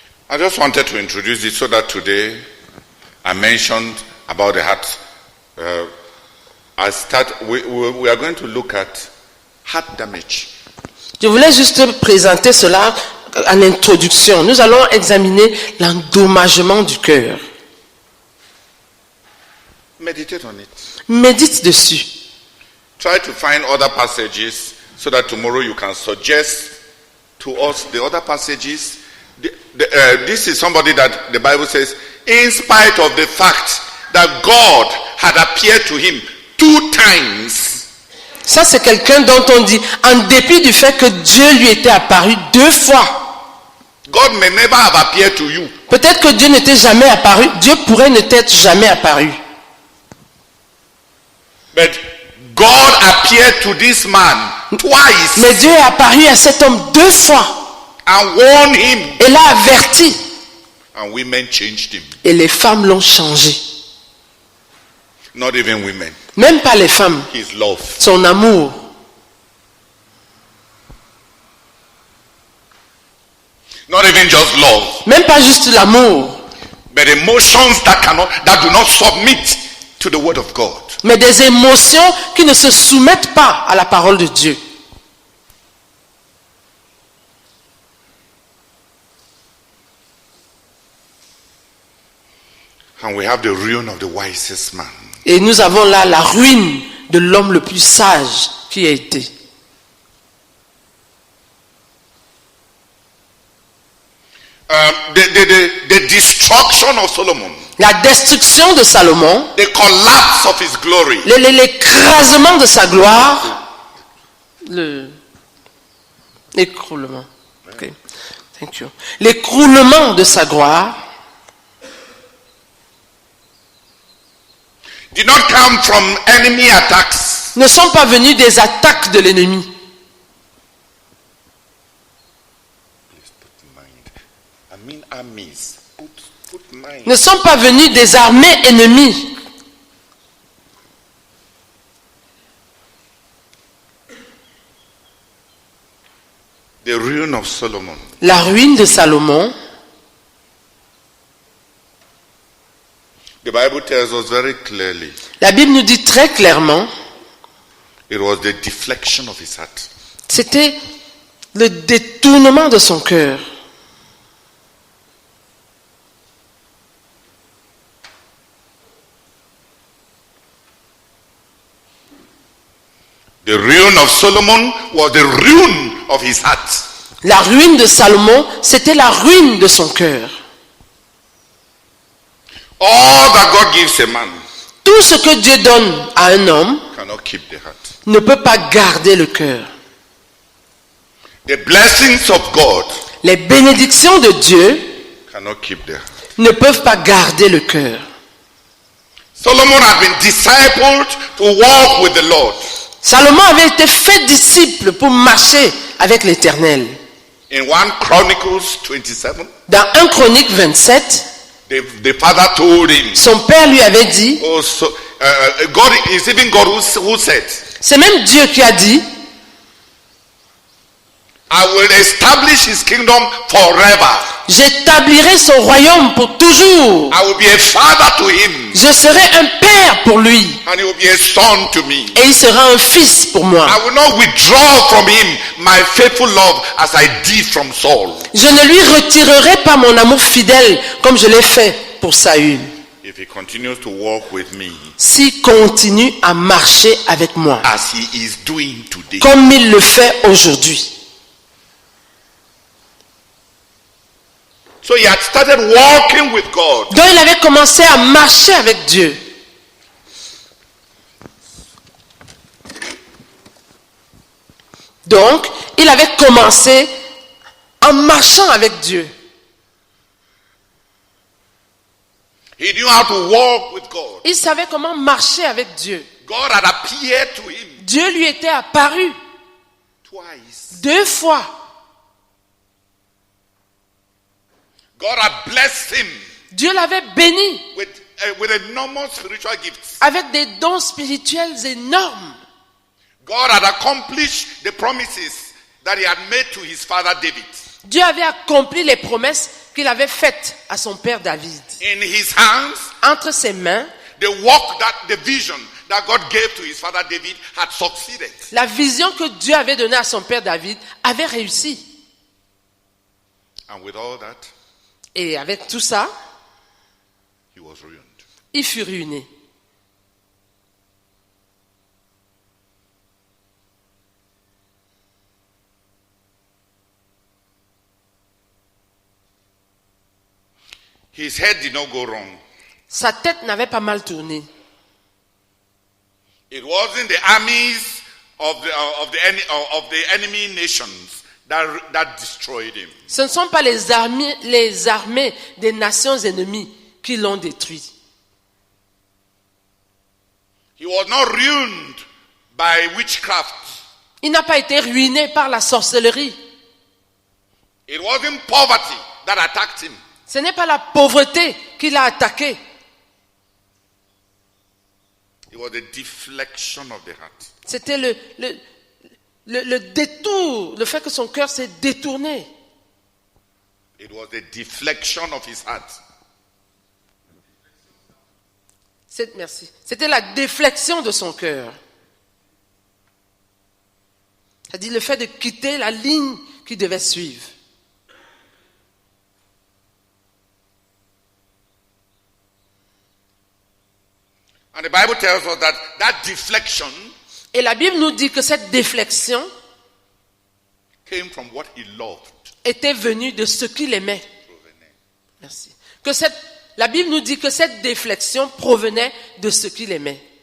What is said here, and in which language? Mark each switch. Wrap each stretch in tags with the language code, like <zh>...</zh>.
<en>I just wanted to introduce it so that today I mentioned about the heart. We are going to look at heart damage.</en> <fr>Je voulais juste présenter cela en introduction. Nous allons examiner l'endommagement du cœur.</fr> <en>Meditate on it.</en> <fr>Médite dessus.</fr> <en>Try to find other passages so that tomorrow you can suggest to us the other passages. This is somebody that the Bible says, in spite of the fact that God had appeared to him 2 times.</en> <fr>Ça, c'est quelqu'un dont on dit, en dépit du fait que Dieu lui était apparu 2 fois.</fr> <en>God may never have appeared to you.</en> <fr>Peut-être que Dieu n'était jamais apparu. Dieu pourrait ne t'être jamais apparu.</fr> <en>But God appeared to this man twice</en> <fr>Mais Dieu est apparu à cet homme 2 fois.</fr> <en>and warned him.</en> <fr>Et l'a averti.</fr> <en>And women changed him.</en> <fr>Et les femmes l'ont changé.</fr> <en>Not even women.</en> <fr>Même pas les femmes.</fr> <en>His love.</en> <fr>Son amour.</fr> <en>Not even just love.</en> <fr>Même pas juste l'amour.</fr> <en>But emotions that do not submit to the word of God.</en> <fr>Mais des émotions qui ne se soumettent pas à la parole de Dieu.</fr> <en>And we have the ruin of the wisest man.</en> <fr>Et nous avons là la ruine de l'homme le plus sage qui a été.</fr> <en>The destruction of Solomon.</en> <fr>La destruction de Salomon,</fr> <en>The collapse of his glory.</en> <fr>l'écrasement de sa gloire, l'écroulement.</fr> <en>Okay. Thank you.</en> <fr>L'écroulement de sa gloire</fr> <en>Did not come from enemy attacks.</en> <fr>ne sont pas venus des attaques de l'ennemi.</fr> <en>Please put mind. I mean armies. Put mind.</en> <fr>Ne sont pas venus des armées ennemies.</fr> <en>The ruin of Solomon.</en> <fr>La ruine de Salomon,</fr> <en>The Bible tells us very clearly.</en> <fr>la Bible nous dit très clairement,</fr> <en>It was the deflection of his heart.</en> <fr>c'était le détournement de son cœur.</fr> <en>The ruin of Solomon was the ruin of his heart.</en> <fr>La ruine de Salomon, c'était la ruine de son cœur.</fr> <en>All that God gives a man</en> <fr>Tout ce que Dieu donne à un homme</fr> <en>cannot keep the heart.</en> <fr>ne peut pas garder le cœur.</fr> <en>The blessings of God</en> <fr>Les bénédictions de Dieu</fr> <en>cannot keep the heart.</en> <fr>ne peuvent pas garder le cœur.</fr> <en>Solomon had been discipled to walk with the Lord.</en> <fr>Salomon avait été fait disciple pour marcher avec l'Éternel.</fr> <en>In 1 Chronicles 27,</en> <fr>Dans 1 Chronique 27,</fr> <en>the father told him,</en> <fr>son père lui avait dit,</fr> <en>oh, so, God is even God who said,</en> <fr>c'est même Dieu qui a dit,</fr> <en>I will establish his kingdom forever.</en> <fr>j'établirai son royaume pour toujours.</fr> <en>I will be a father to him,</en> <fr>Je serai un père pour lui</fr> <en>and he will be a son to me.</en> <fr>et il sera un fils pour moi.</fr> <en>I will not withdraw from him my faithful love as I did from Saul.</en> <fr>Je ne lui retirerai pas mon amour fidèle comme je l'ai fait pour Saül.</fr> <en>If he continues to walk with me</en> <fr>S'il continue à marcher avec moi</fr> <en>as he is doing today.</en> <fr>comme il le fait aujourd'hui.</fr> <en>So he had started walking with God.</en> <fr>Donc il avait commencé à marcher avec Dieu. Donc il avait commencé en marchant avec Dieu.</fr> <en>He knew how to walk with God.</en> <fr>Il savait comment marcher avec Dieu.</fr> <en>God had appeared to him</en> <fr>Dieu lui était apparu</fr> <en>twice.</en> <fr>2 fois.</fr> <en>God had blessed him</en> <fr>Dieu l'avait béni</fr> <en>with enormous spiritual gifts.</en> <fr>avec des dons spirituels énormes.</fr> <en>God had accomplished the promises that he had made to his father David.</en> <fr>Dieu avait accompli les promesses qu'il avait faites à son père David.</fr> <en>In his hands,</en> <fr>Entre ses mains,</fr> <en>the vision that God gave to his father David had succeeded.</en> <fr>la vision que Dieu avait donnée à son père David avait réussi.</fr> <en>And with all that,</en> <fr>Et avec tout ça,</fr> <en>he was ruined.</en> <fr>il fut ruiné.</fr> <en>His head did not go wrong.</en> <fr>Sa tête n'avait pas mal tourné.</fr> <en>It wasn't the armies of the enemy nations that destroyed him.</en> <fr>Ce ne sont pas les armées des nations ennemies qui l'ont détruit.</fr> <en>He was not ruined by witchcraft.</en> <fr>Il n'a pas été ruiné par la sorcellerie.</fr> <en>It wasn't poverty that attacked him.</en> <fr>Ce n'est pas la pauvreté qui l'a attaqué.</fr> <en>It was the deflection of the heart.</en> <fr>C'était le détour, le fait que son cœur s'est détourné.</fr> <en>It was the deflection of his heart.</en> <fr>Merci. C'était la déflexion de son cœur. C'est-à-dire le fait de quitter la ligne qu'il devait suivre.</fr> <en>And the Bible tells us that deflection</en> <fr>Et la Bible nous dit que cette déflexion</fr> <en>came from what he loved.</en> <fr>était venue de ce qu'il aimait. Merci. La Bible nous dit que cette déflexion provenait de ce qu'il aimait.</fr>